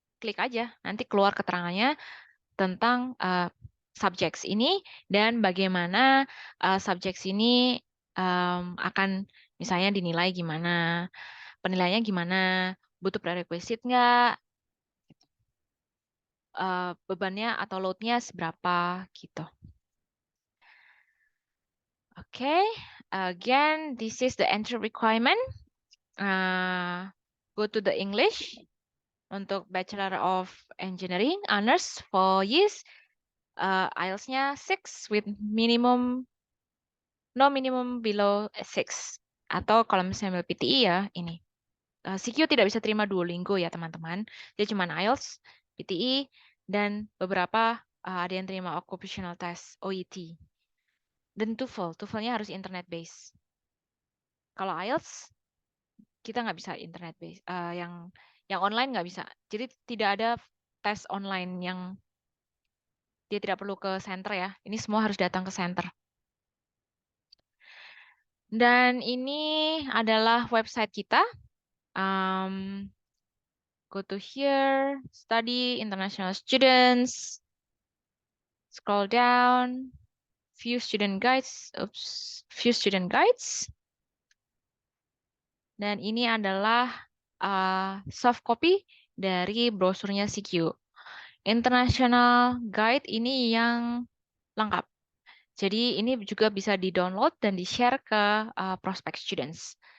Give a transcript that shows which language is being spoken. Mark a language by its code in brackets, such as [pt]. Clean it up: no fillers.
[id] Klik aja, nanti keluar keterangannya tentang subjects ini dan bagaimana subjects ini akan misalnya dinilai gimana, penilaiannya gimana, butuh prerequisite nggak, bebannya atau load-nya seberapa gitu. [en] Okay, again, this is the entry requirement. Go to the English untuk Bachelor of Engineering, honors 4 years, IELTS-nya 6 with no minimum below 6. [id] Atau kalau misalnya ambil PTE ya ini. CQ tidak bisa terima Duolingo ya teman-teman. Dia cuma IELTS, PTE, dan beberapa ada yang terima occupational test, OET. Dan TOEFL, TOEFL-nya harus internet base. Kalau IELTS kita nggak bisa internet base, yang online nggak bisa. Jadi tidak ada tes online yang dia tidak perlu ke center ya. Ini semua harus datang ke center. Dan ini adalah website kita. [en] Go to here, study international students. Scroll down, view student guides. View student guides. [id] Dan ini adalah soft copy dari brosurnya CQ. International Guide ini yang lengkap. Jadi ini juga bisa di-download dan di-share ke prospect students.